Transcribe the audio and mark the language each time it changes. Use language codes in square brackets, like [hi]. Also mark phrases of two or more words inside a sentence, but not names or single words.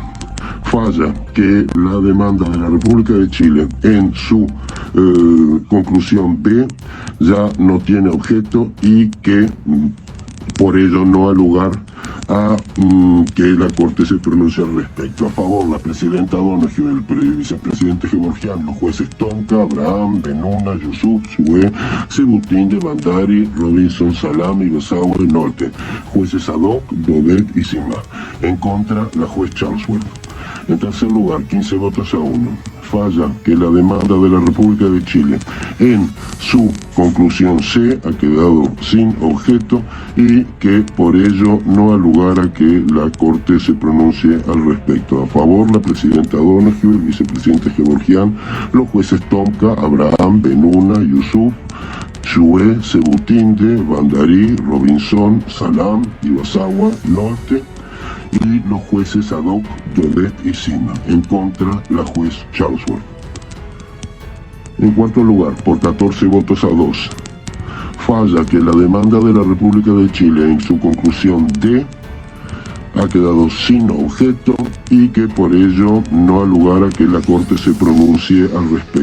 [es] Falla que la demanda de la República de Chile en su conclusión B ya no tiene objeto y que por ello no ha lugar a que la Corte se pronuncie al respecto. A favor, la presidenta Donoghue, el vicepresidente Gevorgian, los jueces Tomka, Abraham, Benuna, Yusuf, Shue, Sebutinde, Bandari, Robinson, Salam, Ibasawa y Nolte, jueces Adok, Dodet y Sima. En contra, la juez Charlesworth. En tercer lugar, 15 votos a 1. Falla que la demanda de la República de Chile en su conclusión C ha quedado sin objeto y que por ello no ha lugar a que la Corte se pronuncie al respecto. A favor, la presidenta Donoghue, el vicepresidente Gevorgian, los jueces Tomka, Abraham, Benuna, Yusuf, Shue, Sebutinde, Bandari, Robinson, Salam, Ibasawa, Nolte, y los jueces Adok, Dodet y Sima. En contra, la juez Charlesworth. En cuarto lugar, por 14 votos a 2, falla que la demanda de la República de Chile en su conclusión D ha quedado sin objeto y que por ello no ha lugar a que la Corte se pronuncie al respecto.